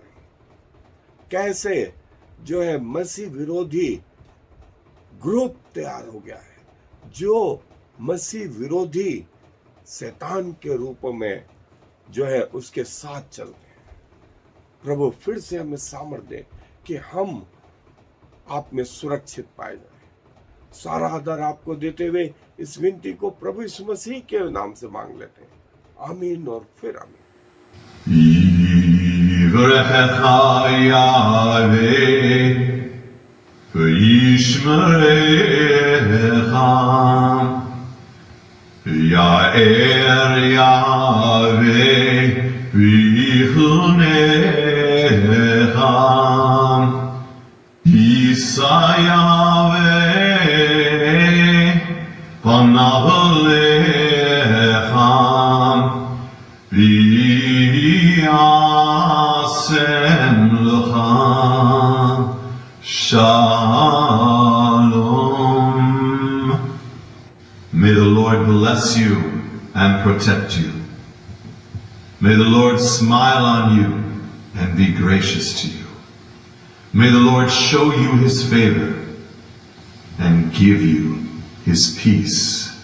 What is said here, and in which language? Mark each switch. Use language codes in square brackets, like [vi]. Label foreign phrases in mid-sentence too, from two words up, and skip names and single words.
[hi] कैसे जो है मसीह विरोधी ग्रुप तैयार हो गया है, जो मसीह विरोधी शैतान के रूप में जो है उसके साथ चलते हैं। प्रभु फिर से हमें सामर्थ्य दे कि हम आप में सुरक्षित पाए जाए। सारा आदर आपको देते हुए इस विनती को प्रभु यीशु मसीह के नाम से मांग लेते हैं। आमीन और फिर आमीन। [he] יברכך יהוה וישמרך, יאר יהווה ויחונך, יישא יהווה פניו אליך, וישם לך Shalom. [en] May the Lord bless you and protect you. May the Lord smile on you and be gracious to you. May the Lord show you his favor and give you his peace.